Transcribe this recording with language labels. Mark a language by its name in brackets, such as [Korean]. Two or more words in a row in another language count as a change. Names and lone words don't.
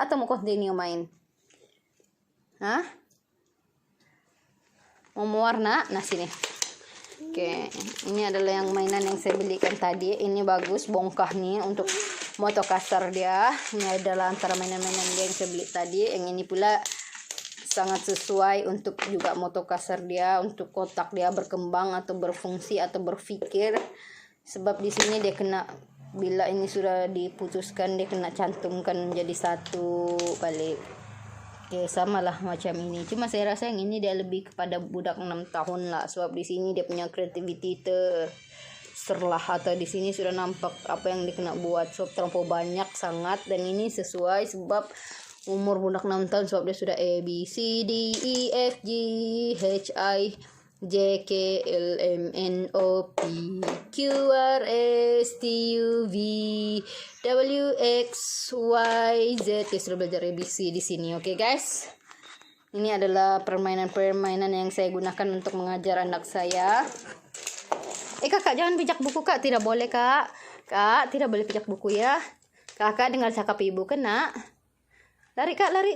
[Malay] Atau mau continue main? Hah? Mau warna? Nah sini. Oke, ini adalah yang mainan yang saya belikan tadi. Ini bagus, bongkah nih untuk moto kasar dia. Ini adalah antara mainan-mainan dia yang saya beli tadi. Yang ini pula sangat sesuai untuk juga moto kasar dia, untuk kotak dia berkembang atau berfungsi atau berpikir. Sebab di sini dia kena, bila ini sudah diputuskan, dia kena cantumkan menjadi satu balik. Oke, sama lah macam ini. Cuma saya rasa yang ini dia lebih kepada budak 6 tahun lah. Sebab di sini dia punya creativity terserlah, atau di sini sudah nampak apa yang dia kena buat. Sebab terlalu banyak sangat, dan ini sesuai sebab umur budak 6 tahun, sebab dia sudah [English] A, B, C, D, E, F, G, H, I, J, K, L, M, N, O, P, Q, R, S, T, U, V, W, X, Y, Z. [Malay] Kita sudah belajar ABC di sini. [English] Oke, guys. [Malay] Ini adalah permainan-permainan yang saya gunakan untuk mengajar anak saya. Kakak, jangan pijak buku, Kak. Tidak boleh, Kak. Kak, tidak boleh pijak buku ya. Kakak dengar cakap ibu, kan, Nak? Lari, Kak, lari.